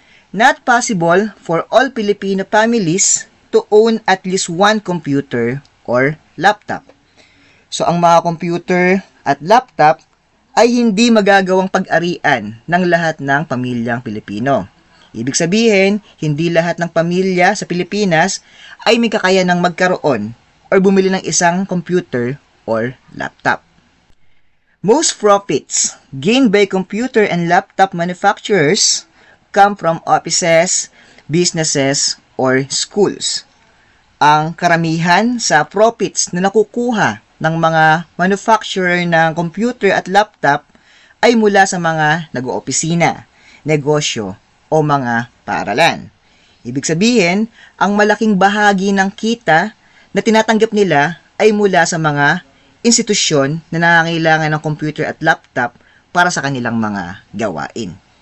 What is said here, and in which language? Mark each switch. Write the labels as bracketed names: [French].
[English] Not possible for all Filipino families to own at least one computer or laptop. [Filipino] So, ang mga computer at laptop ay hindi magagawang pag-arian ng lahat ng pamilyang Pilipino. Ibig sabihin, hindi lahat ng pamilya sa Pilipinas ay may kakayanang magkaroon or bumili ng isang computer or laptop. [English] Most profits gained by computer and laptop manufacturers come from offices, businesses, or schools. [Filipino] Ang karamihan sa profits na nakukuha ng mga manufacturer ng computer at laptop ay mula sa mga nag-oopisina, negosyo, o mga paaralan. Ibig sabihin, ang malaking bahagi ng kita na tinatanggap nila ay mula sa mga institusyon na nangangailangan ng computer at laptop para sa kanilang mga gawain.